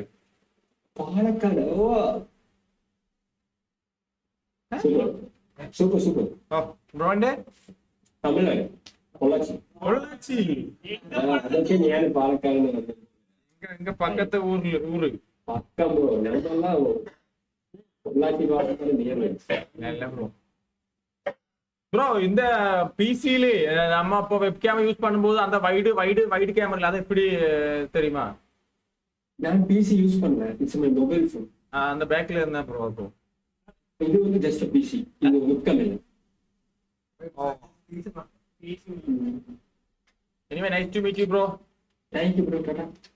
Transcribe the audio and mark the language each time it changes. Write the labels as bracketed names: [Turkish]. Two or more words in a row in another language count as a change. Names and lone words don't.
[Malayalam] പാലക്കാട്. ഓ സൂപ്പർ സൂപ്പർ. ഓ ബ്രോന്റെ തമിഴ്നാട് പൊള്ളാച്ചി. പൊള്ളാച്ചി. അതൊക്കെ ഞാൻ പാലക്കാട് [Tamil] எங்க பக்கத்த ஊரு [Malayalam] പക്കം ബ്രോ. ഞങ്ങളെല്ലാം பொள்ளாச்சி பாலக்காடு நியர். [Tamil] நல்ல ப்ரோ. ப்ரோ இந்த பிசில நம்ம அப்போ [English] webcam use [Tamil] பண்ணும்போது அந்த [English] wide camera [Tamil] அது எப்படி தெரியுமா? நான் [English] PC use [Tamil] பண்ணேன். [English] it's my mobile phone. [Tamil] அந்த பேக்ல இருந்தா ப்ரோ இருக்கும். இது வந்து [English] just PC. [Tamil] இது வெப்கேம் இல்ல. [English] Anyway, nice to meet you bro. Thank you bro. Tata.